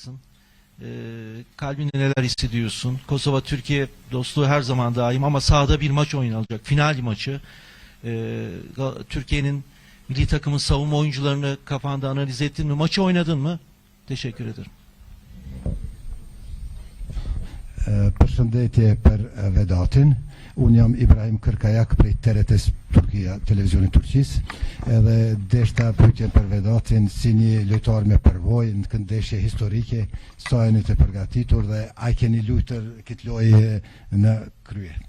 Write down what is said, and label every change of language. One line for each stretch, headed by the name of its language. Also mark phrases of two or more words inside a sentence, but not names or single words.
Turkish: varsın. Kalbinde neler hissediyorsun? Kosova-Türkiye dostluğu her zaman daim ama sahada bir maç oynanacak. Final maçı. Türkiye'nin milli takımın savunma oyuncularını kafanda analiz ettin mi? Maçı oynadın mı? Teşekkür ederim.
Albanian: Përshëndetje për Vedatin. Unë jam Ibrahim Kërkajak prej TRT Turkia, televizionit Turqis, edhe deshta pyetjen për Vedatin si një lojtar me përvojë në këndeshje historike, sa jeni të përgatitur dhe a keni luajtur këtë lojë në krye?